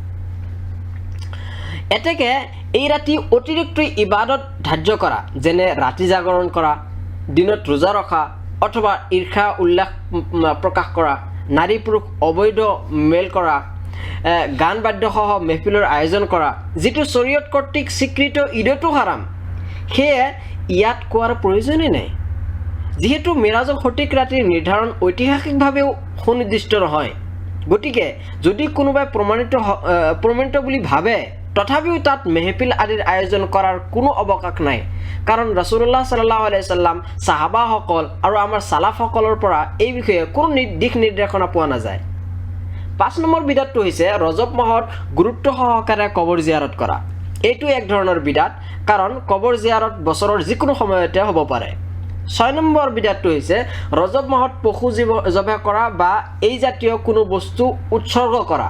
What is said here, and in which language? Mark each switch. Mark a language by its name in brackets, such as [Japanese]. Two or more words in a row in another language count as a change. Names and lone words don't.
[Assamese] এতেকে এই ৰাতি অতিৰিক্ত ইবাদত ধাৰ্য কৰা, যেনে ৰাতি জাগৰণ কৰা, দিনত ৰোজা ৰখা অথবা ঈৰ্ষা উল্লাস প্ৰকাশ কৰা, নাৰী পুৰুষ অবৈধ মেল কৰা, গান বাদ্যসহ মেহফিলৰ আয়োজন কৰা, যিটো শৰীয়ত কৰ্তৃক স্বীকৃত ঈদতো হাৰাম, সেয়ে ইয়াত কোৱাৰ প্ৰয়োজনেই নাই। যিহেতু মিৰাজৰ সঠিক ৰাতিৰ নিৰ্ধাৰণ ঐতিহাসিকভাৱেও সুনিৰ্দিষ্ট নহয়, গতিকে যদি কোনোবাই প্ৰমাণিত বুলি ভাবে তথাপিও তাত মেহফিল আদিৰ আয়োজন কৰাৰ কোনো অৱকাশ নাই, কাৰণ ৰাসূলুল্লাহ [Arabic] صلى الله عليه سلم, [Assamese] সাহাবাসকল আৰু আমাৰ সালাফসকলৰ পৰা এই বিষয়ে কোনো দিশ নিৰ্দেশনা পোৱা নাযায়। 5 নম্বৰ বিদাতটো হৈছে ৰজব মাহত গুৰুত্ব সহকাৰে কবৰ জিয়াৰত কৰা। এইটো এক ধৰণৰ বিদাত, কাৰণ কবৰ জিয়াৰত বছৰৰ যিকোনো সময়তে হ'ব পাৰে। 6 নম্বৰ বিদাতটো হৈছে ৰজব মাহত পশু জবাহ কৰা বা এই জাতীয় কোনো বস্তু উৎসৰ্গ কৰা।